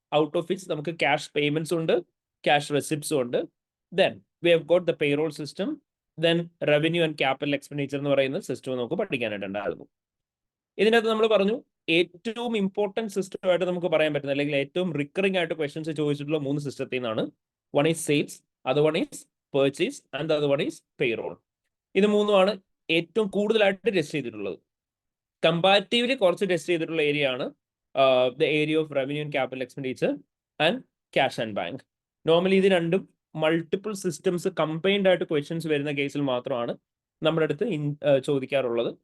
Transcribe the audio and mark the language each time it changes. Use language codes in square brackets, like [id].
[en] out of which [ml] നമുക്ക് cash payments ഉണ്ട്, cash റെസിപ്റ്റ്സും ഉണ്ട്. [en] then we have got the payroll system, then revenue and capital expenditure [ml] എന്ന് പറയുന്ന system നമുക്ക് പഠിക്കാനായിട്ടുണ്ടായിരുന്നു. ഇതിനകത്ത് നമ്മൾ പറഞ്ഞു ഏറ്റവും ഇമ്പോർട്ടൻറ്റ് സിസ്റ്റമായിട്ട് നമുക്ക് പറയാൻ പറ്റുന്നത്, അല്ലെങ്കിൽ ഏറ്റവും റിക്കറിംഗ് ആയിട്ട് ക്വസ്റ്റ്യൻസ് ചോദിച്ചിട്ടുള്ള 3 സിസ്റ്റത്തിൽ നിന്നാണ്. [en] One is sales, other one is purchase, and the other one is payroll. [ml] ഇത് മൂന്നുമാണ് ഏറ്റവും കൂടുതലായിട്ട് ടെസ്റ്റ് ചെയ്തിട്ടുള്ളത്. കമ്പാരിറ്റീവ്ലി കുറച്ച് ടെസ്റ്റ് ചെയ്തിട്ടുള്ള ഏരിയ ആണ് [en] The area of revenue and capital expenditure and cash and bank. [ml] Normally ഇത് രണ്ടും മൾട്ടിപ്പിൾ സിസ്റ്റംസ് കമ്പൈൻഡ് ആയിട്ട് ക്വസ്റ്റ്യൻസ് വരുന്ന കേസിൽ മാത്രമാണ് നമ്മുടെ അടുത്ത് ചോദിക്കാറുള്ളത്.